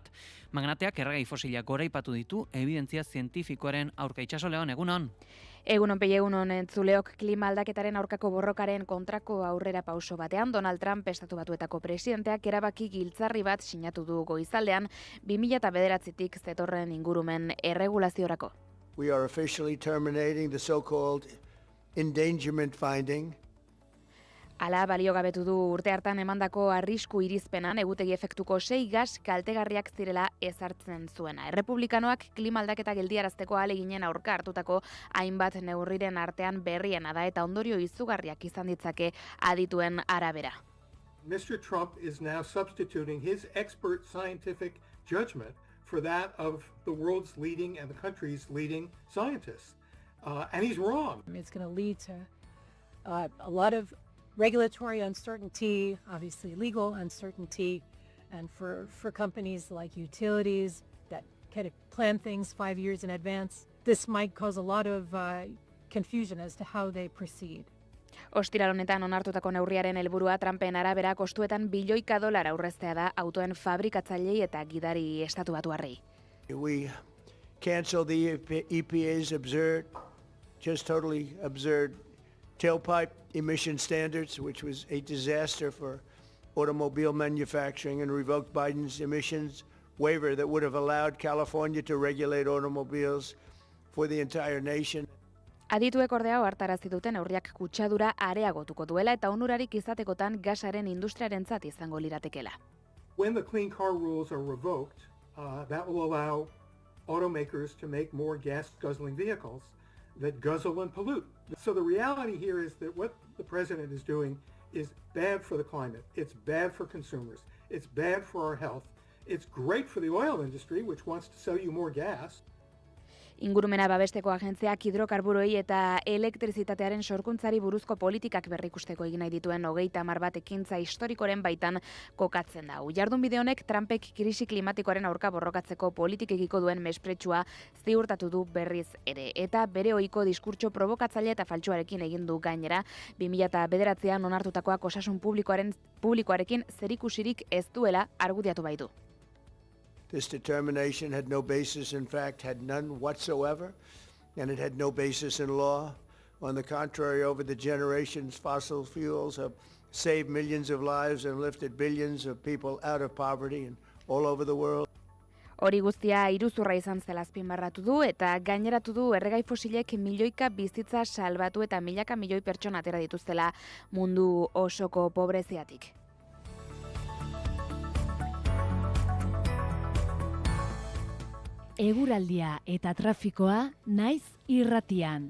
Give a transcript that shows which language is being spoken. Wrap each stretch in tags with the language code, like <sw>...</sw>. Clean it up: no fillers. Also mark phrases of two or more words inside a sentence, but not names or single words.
<eu>Magnateak erregai fosilak goraipatu ditu, evidentzia zientifikoaren aurka. Itxaso Leon, egunon? Egunon pei egunon entzuleok, klima aldaketaren aurkako borrokaren kontrako aurrera pauso batean Donald Trump Estatu Batuetako presidenteak erabaki giltzarri bat sinatu du goizaldean 2009tik zetorren ingurumen erregulaziorako.</eu> <en>We are officially terminating the so-called endangerment finding.</en> <eu>Hala baliogabetu du urte hartan emandako arrisku irizpenan egutegi efektuko 6 gas kaltegarriak zirela ezartzen zuena. Errepublikanoak klima aldaketa geldiarazteko ahaleginen aurka hartutako hainbat neurriren artean berriena da eta ondorio izugarriak izan ditzake adituen arabera.</eu> <en>Mr. Trump is now substituting his expert scientific judgment for that of the world's leading and the country's leading scientists. And he's wrong. It's going to lead to a lot of regulatory uncertainty, obviously legal uncertainty, and for companies like utilities that kind of plan things 5 years in advance, this might cause a lot of confusion as to how they proceed.</en> <eu>Ostiral honetan onartutako neurriaren helburua Trumpen arabera kostuetan bilioika dolar aurreztea da autoen fabrikatzailei eta gidari estatu batuarrei.</eu> <en>We cancel the EPA's absurd, just totally absurd tailpipe emission standards, which was a disaster for automobile manufacturing, and revoked Biden's emissions waiver that would have allowed California to regulate automobiles for the entire nation.</en> <eu>Adituek ordea ohartarazi duten neurriak kutsadura areagotuko duela eta onurarik izatekotan gasaren industriarentzat izango liratekela.</eu> <en>When the clean car rules are revoked, that will allow automakers to make more gas-guzzling vehicles that guzzle and pollute. So the reality here is that what the president is doing is bad for the climate. It's bad for consumers. It's bad for our health. It's great for the oil industry, which wants to sell you more gas.</en> <eu>Ingurumena babesteko agentziak hidrokarburoei eta elektrizitatearen sorkuntzari buruzko politikak berrikusteko egin nahi dituen 30 ekintza historikoren baitan kokatzen da. Jardunbide honek Trumpek krisi klimatikoaren aurka borrokatzeko politikekiko duen mespretsua ziurtatu du berriz ere. Eta bere ohiko diskurtso provokatzaile eta faltsuarekin egin du gainera 2009an onartutakoak osasun publikoarekin zerikusirik ez duela argudiatu baitu.</eu> <en>This determination had no basis, in fact, had none whatsoever, and it had no basis in law. On the contrary, over the generations, fossil fuels have saved millions of lives and lifted billions of people out of poverty and all over the world.</en> <eu>Hori guztia iruzurra izan zela azpimarratu du eta gaineratu du erregai fosilek milioika bizitza salbatu eta milaka milioi pertsona atera dituztela mundu osoko pobreziatik. Eguraldia eta trafikoa naiz irratian.</eu>